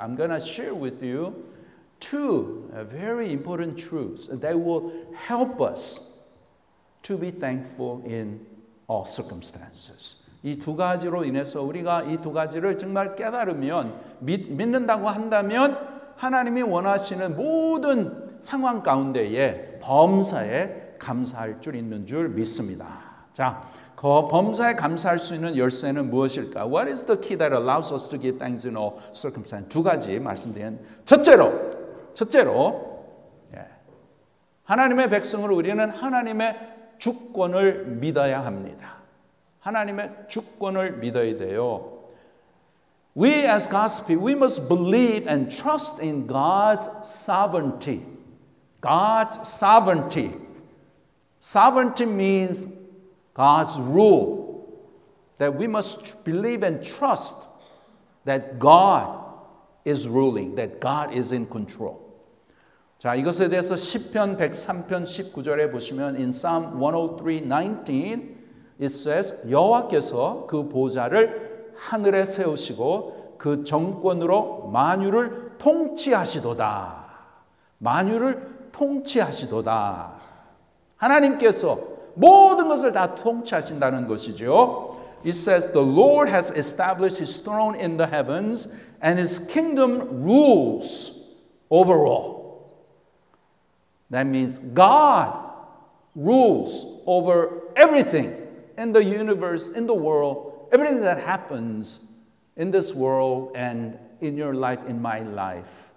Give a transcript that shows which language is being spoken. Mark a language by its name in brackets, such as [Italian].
[English] I'm going to share with you two very important truths that will help us to be thankful in all circumstances. [Korean] 이 두 가지로 인해서 우리가 이 두 가지를 정말 깨달으면 믿는다고 한다면 하나님이 원하시는 모든 상황 가운데에 범사에 감사할 줄 있는 줄 믿습니다. 자, 그 범사에 감사할 수 있는 열쇠는 무엇일까? [English] What is the key that allows us to give thanks in all circumstances? [Korean] 두 가지 말씀드린 첫째로 하나님의 백성으로 우리는 하나님의 주권을 믿어야 합니다. 하나님의 주권을 믿어야 돼요. [English] We as God's people, we must believe and trust in God's sovereignty. God's sovereignty. Sovereignty means God's rule. That we must believe and trust that God is ruling, that God is in control. [Korean] 자, 이것에 대해서 시편 103편 19절에 보시면 [English] in Psalm 103:19 it says [Korean] 여호와께서 그 보좌를 하늘에 세우시고 그 정권으로 만유를 통치하시도다. 만유를 통치하시도다. 하나님께서 모든 것을 다 통치하신다는 것이죠. [English] It says the Lord has established his throne in the heavens and his kingdom rules over all. That means God rules over everything in the universe, in the world, everything that happens in this world and in your life, in my life.